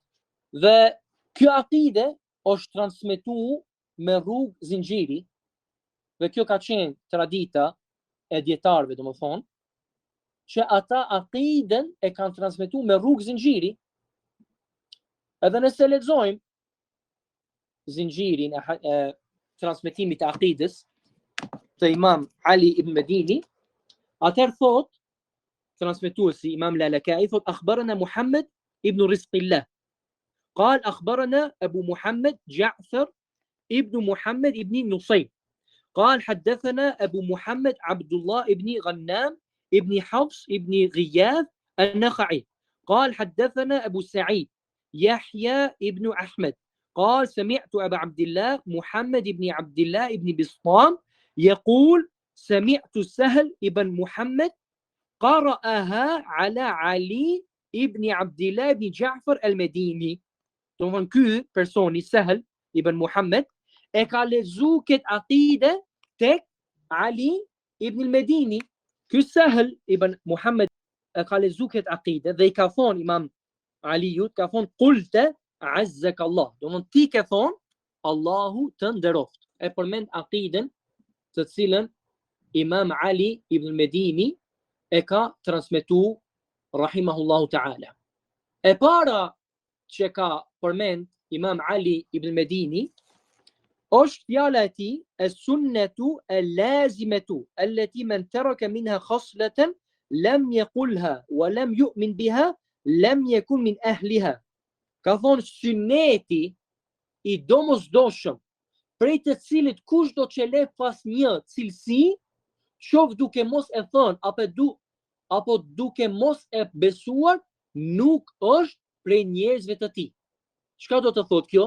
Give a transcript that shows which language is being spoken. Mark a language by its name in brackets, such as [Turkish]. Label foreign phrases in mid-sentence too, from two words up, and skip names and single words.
[Albanian] Dhe kjo akide është transmetuar me rrugë zinxhiri, dhe kjo ka qenë tradita e dietarëve, domethënë, që ata akiden e kanë transmetuar me rrugë zinxhiri. Edhe nëse lexojmë zinxhirin e transmetimit të akides të Imam Ali ibn Medini, atëherë thot transmetuesi Imam Lalakai thot [Arabic] أخبرنا محمد بن رزق الله قال أخبرنا أبو محمد جعفر ابن محمد ابن نصيب قال حدثنا أبو محمد عبد الله ابن غنام ابن حفص ابن غياث النخعي قال حدثنا أبو سعيد يحيى ابن أحمد قال سمعت أبا عبد الله محمد ابن عبد الله ابن بسطام يقول سمعت سهل ابن محمد قرأها على علي ابن عبد الله بن جعفر المديني. [Albanian] Domthon ky personi Sahel ibn Muhammad e ka lexuar këtë akide tek Ali ibn al-Medini. Ky Sahel ibn Muhammad e ka lexuar këtë akide dhe I ka thonë Imam Aliut, ka thonë [Arabic] قلت أعزك الله. [Albanian] Domthon ti ke thonë Allahu të nderoft. E përmend akiden të cilën Imam Ali ibn al-Medini e ka transmetuar [Arabic] رحمه الله تعالى. [Albanian] E para që ka përmend Imam Ali ibn Medini është fjala e tij [Arabic] السنة اللازمة التي من ترك منها خصلة لم يقلها ولم يؤمن بها لم يكن من أهلها. [Albanian] Ka thonë sunneti I domosdoshëm prej të cilit kushdo që le pas një cilësi, qof duke mos e thënë apo duke mos e besuar, nuk është prej njerëzve të tij. Çka do të thotë kjo?